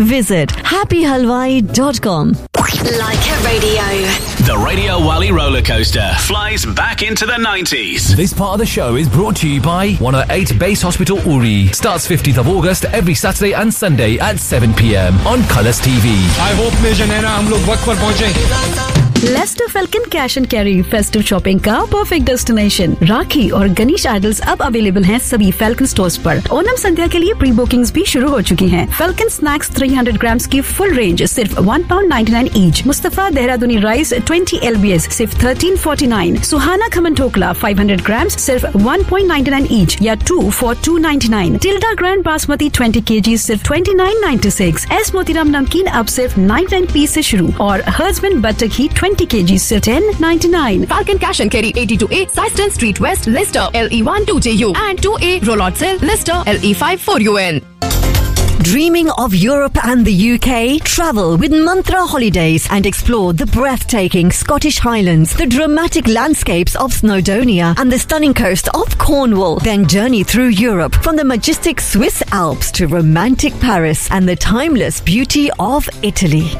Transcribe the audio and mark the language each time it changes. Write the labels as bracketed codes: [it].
[en] Visit happyhalwai.com. Like a radio. The Radio Wally roller coaster flies back into the 90s. This part of the show is brought to you by 108 Base Hospital Uri. Starts 15th of August every Saturday and Sunday at 7 p.m. on Colours TV. I hope [hi] Mission Nena hum log waqt par pahunche. Lester falcon cash and carry festive shopping का perfect destination. राखी और Ganesh idols अब available हैं सभी falcon stores पर. ओनम संध्या के लिए pre bookings भी शुरू हो चुकी हैं. फेल्कन स्नैक्स 300 ग्राम की फुल रेंज सिर्फ £1.99 ईच. मुस्तफा देहरादूनी राइस 20 LBS सिर्फ 13.49. सुहाना खमन ढोकला 500 ग्राम सिर्फ 1.99 ईच या 2 for £2.99. Tilde grand basmati 20 kg सिर्फ 29.96. एस मोतीराम नमकीन अब सिर्फ 99p से शुरू. और हर्ज़मैन बटर घी 20 kg सिर्फ 10.99. Falcon cash and carry 82A साइस्टन street west Leicester LE1 2JU and 2A roll out cell Leicester LE5 4UN. [en] Dreaming of Europe and the UK? Travel with Mantra Holidays and explore the breathtaking Scottish Highlands, the dramatic landscapes of Snowdonia and the stunning coast of Cornwall. Then journey through Europe from the majestic Swiss Alps to romantic Paris and the timeless beauty of Italy.